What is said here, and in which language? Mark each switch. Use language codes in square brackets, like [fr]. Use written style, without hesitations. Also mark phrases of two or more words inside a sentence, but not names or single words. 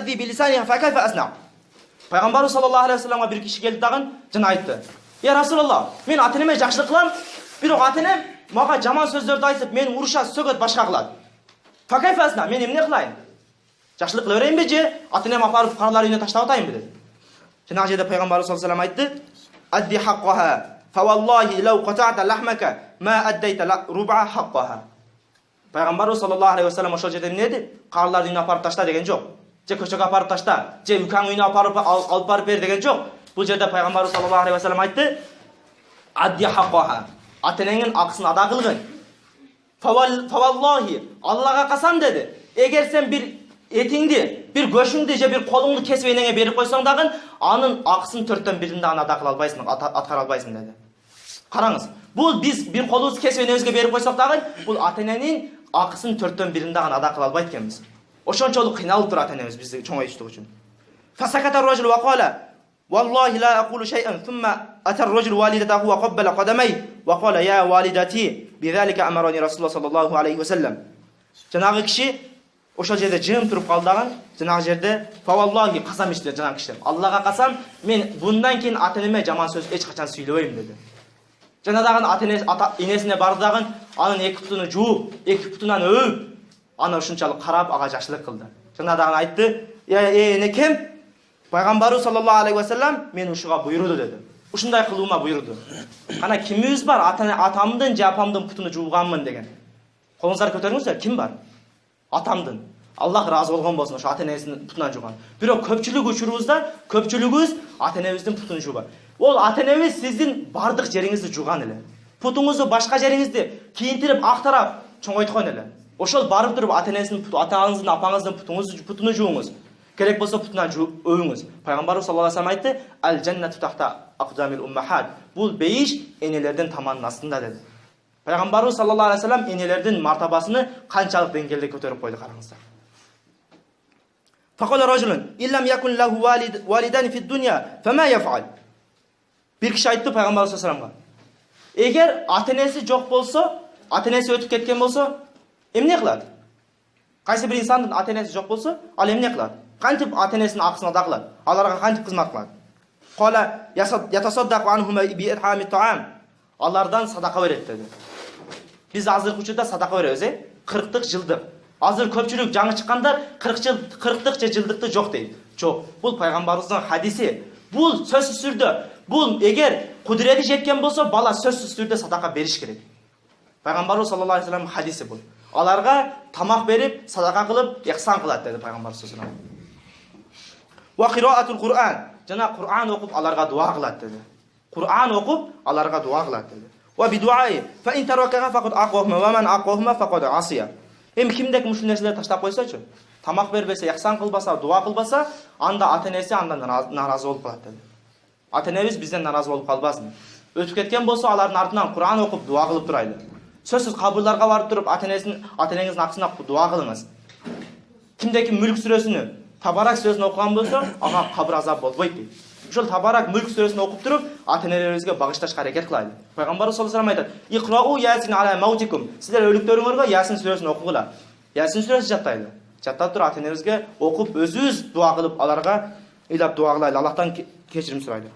[ar] تؤذي بلسانها فكيف أصنع. [ky] Пайғамбарымыз [ar] صلى الله عليه وسلم [ky] bir киши келді дагын жана айтты: [ar] "يا رسول الله, [ky] мен ата-энеме жакшылык кылам, бирок ата-энем мага жаман сөздөрдү айтып, мени уруша, сөгөт, башка кылат. [ar] فكيف أصنع, [ky] мен эмне кылайын? Жакшылык кыла берейинби же ата-энем апарып каралар үйүнө таштап атайынбы?" dedi. Жана жерде Пайғамбарымыз [ar] صلى الله عليه وسلم айтты: "أدِّ حقها فوالله لو قطعت لحمك ما أديت ربع حقها." [ky] Пайғамбарымыз [ar] صلى الله عليه وسلم [ky] ошол жерде эмне деди? Каралар үйүнө апарып ташта деген жок. Же көчөгө апарып ташта, же үкаң үйүнө алып барып бер деген жок. Бул жерде Пайғамбарымыз [ar] صلى الله عليه وسلم [ky] айтты: [ar] "أدِّ حقها, [ky] ата-энеңнин акысын ада кылгын. Фаваллахи, Аллага касам" dedi. Эгер сен бир этиңди, бир көшүңдү же бир колуңду кесип энеңе берип койсоң дагы, анын акысын 4/1 дагы ада кыла албайсың, аткара албайсың dedi. Караңыз, бул биз бир колубузду кесип энебизге берип койсок дагы, бул ата-эненин акысын 4/1 дагы ада кыла албайт экенбиз. Ошончолук кыйналып турат энебиз бизди чоңойтуштук үчүн. [ar] فسكت الرجل وقال والله لا أقول شيئا ثم أتى الرجل والدته وقبل قدميه وقال يا والدتي بذلك أمرني رسول الله صلى الله عليه وسلم." [ky] Жанагы киши ошол жерде жым туруп калды дагы, жанагы жерде "Фаваллахи касам ичти" жанагы киши. Аллага касам, мен bundan кийин ата-энеме жаман сөз эч качан сүйлөбөйм dedi. Жана дагы ата-энесине барды дагы, анын эки бутуну жууп, эки бутунан өөп, аны ушунчалык карап ага жакшылык кылды. Жана дагы айтты: "Энекем, Пайгамбарыбыз [ar] صلى الله عليه وسلم [ky] мен ушуга буйруду" dedi. Ушундай кылуума буйруду. Кана кимибиз бар атамдын же апамдын путуну жууганмын деген? Колуңуздар көтөрүңүздөр, ким бар? Атамдын. Аллах разы болгон болсун, ошо ата-энесинин путунан жууган. Бирок көпчүлүк учурубузда көпчүлүгүбүз ата-энебиздин путун жуубайт. Ол ата-энебиз сиздин бардык жериңизди жууган эле. Путуңузду, башка жериңизди кийинтирип, актарап чоңойткон эле. Ошол барып туруп ата-энесинин атаңыздын, апаңыздын путуну жууңуз. Керек болсо путунан өөңүз. [ar] Пайгамбарыбыз صلى الله عليه وسلم айтты: "الجنة تحت أقدام الأمهات." [ky] Бул бейиш энелердин таманынын астында dedi. Пайгамбарыбыз [ar] صلى الله عليه وسلم [ky] энелердин мартабасын канчалык деңгээлде көтөрүп койду, караңыздар. [ar] فقال رجل إن لم يكن له والدان في الدنيا فما يفعل." [ky] Бир киши айтты Пайгамбарыбыз [ar] صلى الله عليه وسلم: [ky] "Эгер ата-энеси жок болсо, ата-энеси өтүп кеткен болсо, эмне кылат? Кайсы бир инсандын ата-энеси жок болсо, ал эмне кылат? Кантип ата-энесинин акысын ада кылат? Аларга кантип кызмат кылат?" [ar] قال يتصدق عنهما بإطعام طعام. [ky] Алардан садака берет dedi. Биз азыркы учурда садака беребиз, 40-тык, жылдык. Азыр көпчүлүк жаңы чыккандар 40-тык же жылдыкты жок дейт. Жок. Бул Пайгамбарыбыздын хадиси. Бул сөзсүз түрдө, бул эгер кудурети жеткен болсо, бала сөзсүз түрдө садака бериш керек. Пайгамбарыбыз [ar] صلى الله عليه وسلم [ky] хадиси бул. Аларга тамак берип, садака кылып, ихсан кылат dedi Пайгамбарыбыз [ar] صلى الله عليه وسلم. وقراءة القرآن. [ky] Жана Кур'ан окуп аларга дуа кылат dedi. Кур'ан окуп аларга дуа кылат dedi. [ar] وبالدعاء فإن تركه فقد عقهما ومن عقهما فقد عصى. [ky] Эми кимдек ушул нерселерди таштап койсочу, тамак бербесе, ихсан кылбаса, дуа кылбаса, анда ата-энеси андан наразы болуп калат dedi. Ата-энебиз бизден наразы болуп калбасын. Өтүп кеткен болсо, алардын артынан Кур'ан окуп дуа кылып турайлы. Сөзсүз кабырларга барып туруп ата-энеңиздин акысына дуа кылыңыз. Кимдеки мүлк сүрөсүнү, Табарак сүрөсүн окуган болсо, ага кабыр азап болбойт дейт. Ошол Табарак мүлк сүрөсүн окуп туруп, ата-энелерибизге багышташка аракет кылайлы. [ar] Пайгамбарыбыз صلى الله عليه وسلم айтат: "اقرءوا يس على موتاكم." [ky] Сиздер өлүктөрүңөргө Ясин сүрөсүн окугула. Ясин сүрөсү жаттайлы. Жаттап туруп ата-энебизге окуп, өзүбүз дуа кылып, аларга ыйлап дуа кылайлы, Аллахтан кечирим сурайлы.